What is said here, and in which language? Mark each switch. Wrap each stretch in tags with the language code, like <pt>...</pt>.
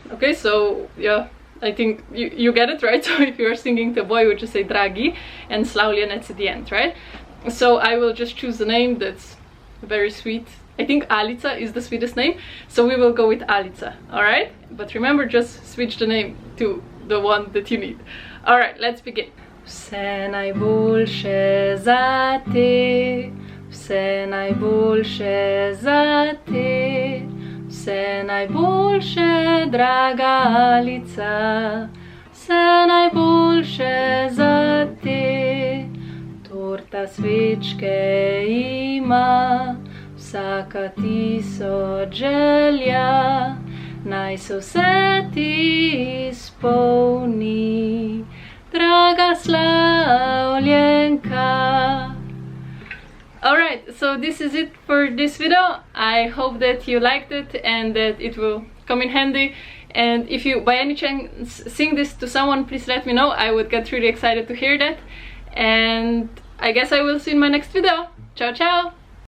<en>Okay, so yeah, I think you get it, right? So if you are singing to a boy, you would just say dragi and slavljenec at the end, right? So I will just choose the name that's very sweet. I think Alica is the sweetest name, so we will go with Alica, alright? But remember, just switch the name to the one that you need. Alright, let's begin.</en> <sl>Vse najboljše za te, vse najboljše za te, vse najboljše, draga Alica, vse najboljše za te. Torta svečke ima, vsaka 1000 želja, naj se vse ti izpolni, draga slavljenka.</sl> <en>Alright, so this is it for this video. I hope that you liked it and that it will come in handy. And if you by any chance sing this to someone, please let me know. I would get really excited to hear that. And I guess I will see you in my next video. Ciao ciao!</en>